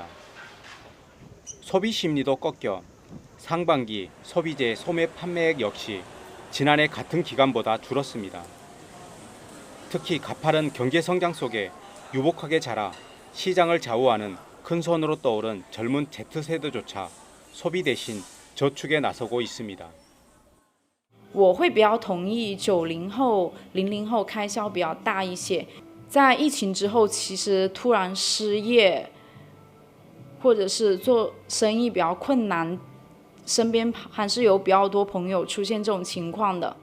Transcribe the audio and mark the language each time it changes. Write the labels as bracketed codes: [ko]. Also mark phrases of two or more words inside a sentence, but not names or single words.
[ko] 소비 심리도 꺾여 상반기 소비재 소매 판매액 역시 지난해 같은 기간보다 줄었습니다. 특히 가파른 경제 성장 속에 유복하게 자라 시장을 좌우하는 큰 손으로 떠오른 젊은 Z세대조차 소비 대신 저축에 나서고 있습니다. [zh] 我会比较同意90后、00后开销比较大一些。在疫情之后，其实突然失业，或者是做生意比较困难，身边还是有比较多朋友出现这种情况的。